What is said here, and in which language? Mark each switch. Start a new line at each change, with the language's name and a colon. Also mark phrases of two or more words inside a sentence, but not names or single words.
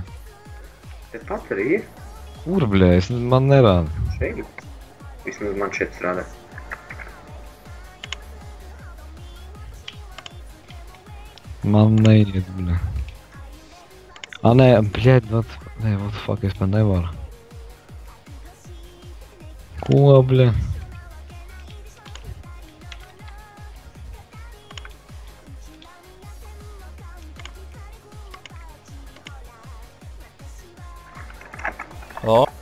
Latvian: Te pat arī ir. Kur, bļa, man nerāda. Šeit. Vismaz man šeit strādā. Man neiet, bļa. Nē, bļaļ,
English: what the fuck,
Latvian: es man nevaru. Ko, bļa? O!